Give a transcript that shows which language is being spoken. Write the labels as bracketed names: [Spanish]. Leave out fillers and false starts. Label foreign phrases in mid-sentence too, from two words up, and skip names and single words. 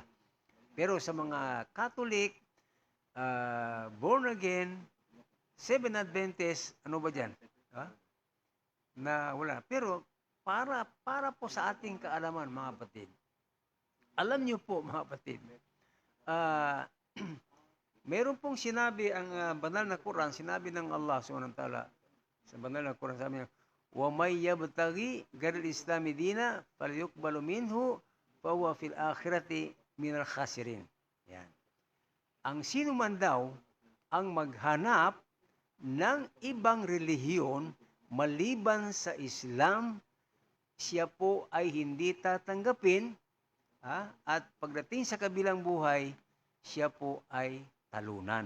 [Filipino] Pero sa mga Catholic, [English] born again, [Filipino] Seven Adventist, ano ba dyan? Na wala. Pero para po sa ating kaalaman, mga kapatid, alam niyo po, mga kapatid, meron pong sinabi ang banal na Quran, sinabi ng [Arabic] الله سبحانه وتعالى [Filipino] sa banal na Quran, sabi niya, [Arabic] ومن يبتغ غير الإسلام دينا فلن يقبل منه وهو في الآخرة من الخاسرين. [Filipino] Yan. Ang sino man daw ang maghanap ng ibang relihiyon maliban sa Islam, siya po ay hindi tatanggapin, at pagdating sa kabilang buhay, siya po ay talunan.